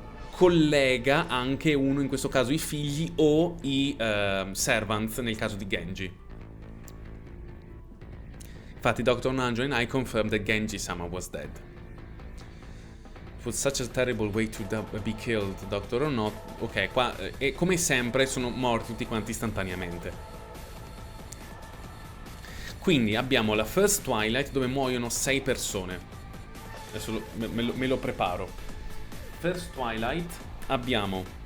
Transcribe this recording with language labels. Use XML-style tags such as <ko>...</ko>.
<it>collega anche uno, in questo caso i figli o i servants, nel caso di Genji. Infatti Dr.</it> <en>Nanjo and I confirmed that Genji-sama was dead. It was such a terrible way to be killed, Doctor or not.</en> <it>Ok, qua, e come sempre, sono morti tutti quanti istantaneamente. Quindi abbiamo la First Twilight dove muoiono 6 persone. Adesso me lo preparo. First Twilight abbiamo...</it>